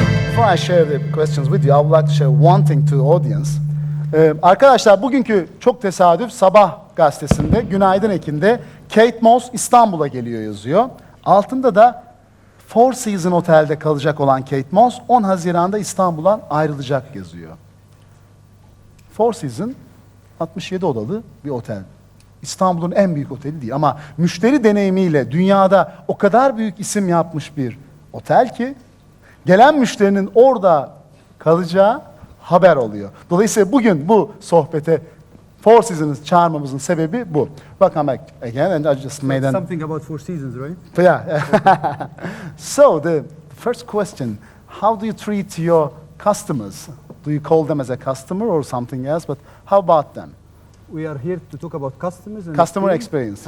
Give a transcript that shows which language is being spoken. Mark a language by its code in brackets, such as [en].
[en] Before I share the questions with you, I would like to share one thing to the audience. [tr] Arkadaşlar bugünkü çok tesadüf Sabah gazetesinde, Günaydın Ekin'de Kate Moss İstanbul'a geliyor yazıyor. Altında da Four Seasons Otel'de kalacak olan Kate Moss 10 Haziran'da İstanbul'dan ayrılacak yazıyor. Four Seasons 67 odalı bir otel. İstanbul'un en büyük oteli değil ama müşteri deneyimiyle dünyada o kadar büyük isim yapmış bir otel ki gelen müşterinin orada kalacağı haber oluyor. Dolayısıyla bugün bu sohbete Four Seasons'ı çağırmamızın sebebi bu. [en] Welcome back again and I just made something about Four Seasons, right? Yeah. So the first question, how do you treat your customers? Do you call them as a customer or something else? But how about them? We are here to talk about customers and Customer experience,